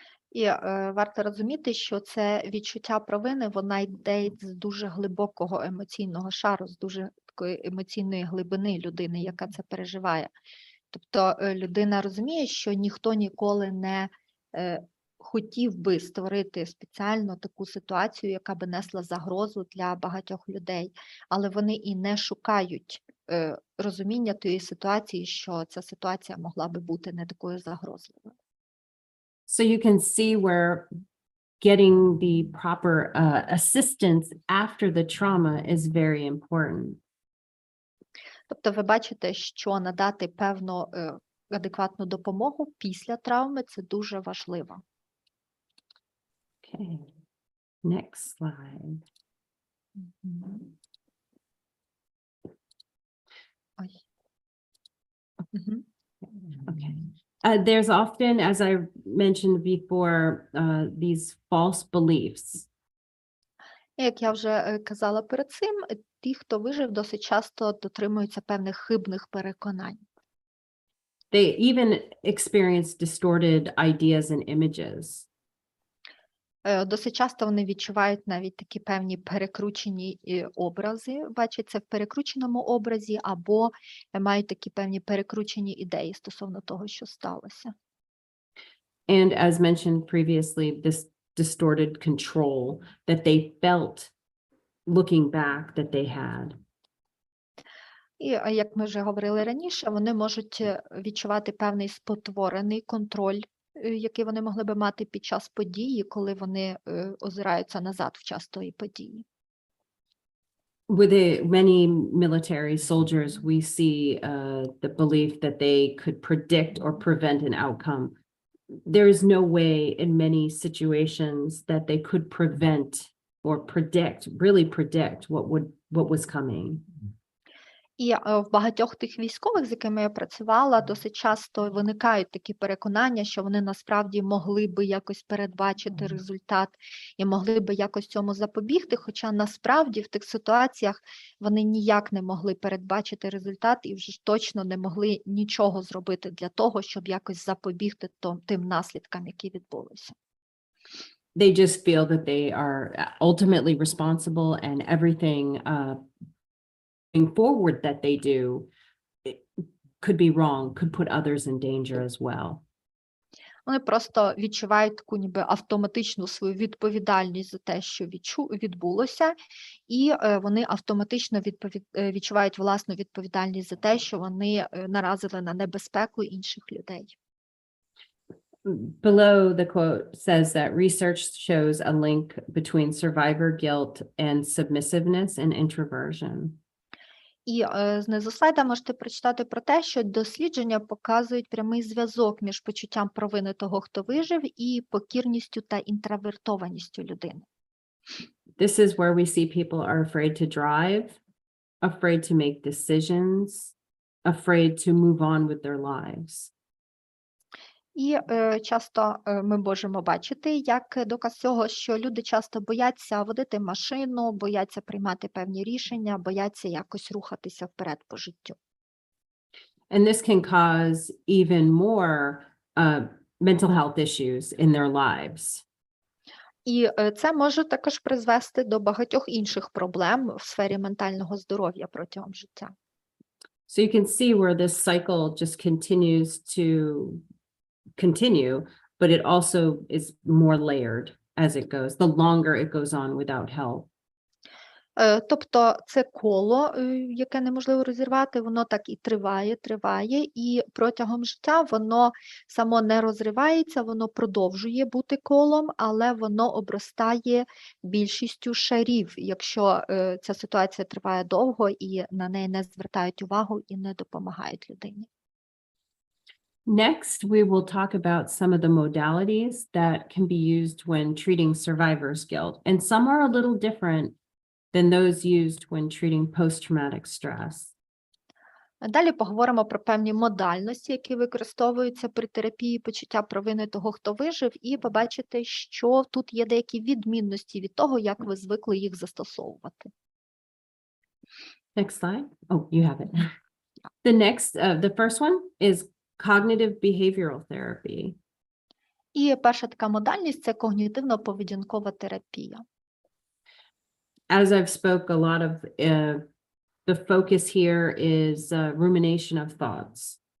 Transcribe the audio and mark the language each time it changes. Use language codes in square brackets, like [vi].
[uk] І варто розуміти, що це відчуття провини, вона йде з дуже глибокого емоційного шару, з дуже такої емоційної глибини людини, яка це переживає. Тобто людина розуміє, що ніхто ніколи не хотів би створити спеціально таку ситуацію, яка би несла загрозу для багатьох людей, але вони і не шукають розуміння тієї ситуації, що ця ситуація могла би бути не такою загрозливою. [en] So you can see where getting the proper assistance after the trauma is very important. [uk] Тобто ви бачите, що надати певну адекватну допомогу після травми – це дуже важливо. [en] Okay, next slide. Ой. Мгм. Okay. There's often, as I mentioned before, these false beliefs. [uk] Як я вже казала перед цим, ті, хто вижив, досить часто дотримуються певних хибних переконань. [en] They even experience distorted ideas and images. [uk] Досить часто вони відчувають навіть такі певні перекручені образи, бачать це в перекрученому образі, або мають такі певні перекручені ідеї стосовно того, що сталося. [en] And as mentioned previously, this distorted control that they felt looking back that they had. [uk] І, як ми вже говорили раніше, вони можуть відчувати певний спотворений контроль, який вони могли би мати під час події, коли вони озираються назад в час тої події. [en] With many military soldiers, we see the belief that they could predict or prevent an outcome. There is no way in many situations that they could prevent or really predict what was coming. [uk] І в багатьох тих військових, з якими я працювала, досить часто виникають такі переконання, що вони насправді могли би якось передбачити результат і могли би якось цьому запобігти, хоча насправді в тих ситуаціях вони ніяк не могли передбачити результат і вже точно не могли нічого зробити для того, щоб якось запобігти тим наслідкам, які відбулися. [en] They just feel that they are ultimately responsible and everything forward that they do could be wrong, could put others in danger as well. [uk] Вони просто відчувають таку ніби автоматичну свою відповідальність за те, що відбулося, і вони автоматично відчувають власну відповідальність за те, що вони наразили на небезпеку інших людей. [en] Below the quote says that research shows a link between survivor guilt and submissiveness and introversion. [uk] І знизу слайда можете прочитати про те, що дослідження показують прямий зв'язок між почуттям провини того, хто вижив, і покірністю та інтровертованістю людини. [en] This is where we see people are afraid to drive, afraid to make decisions, afraid to move on with their lives. [uk] І часто ми можемо бачити, як доказ цього, що люди часто бояться водити машину, бояться приймати певні рішення, бояться якось рухатися вперед по життю. [en] And this can cause even more mental health issues in their lives. [uk] І це може також призвести до багатьох інших проблем в сфері ментального здоров'я протягом життя. [en] So you can see where this cycle just continues to continue, but it also is more layered as it goes, the longer it goes on without help. [uk] Тобто це коло, яке неможливо розірвати, воно так і триває, і протягом життя воно само не розривається, воно продовжує бути колом, але воно обростає більшістю шарів, якщо ця ситуація триває довго і на неї не звертають увагу і не допомагають людині. [en] Next, we will talk about some of the modalities that can be used when treating survivor's guilt, and some are a little different than those used when treating post-traumatic stress. [uk] Далі поговоримо про певні модальності, які використовуються при терапії почуття провини того, хто вижив, і побачите, що тут є деякі відмінності від того, як ви звикли їх застосовувати. [en] Next slide. Oh, you have it. The first one is cognitive behavioral therapy. [uk] І перша така модальність – це когнітивно-поведінкова терапія. [en] As I've spoke a lot of, the focus here is rumination of thoughts.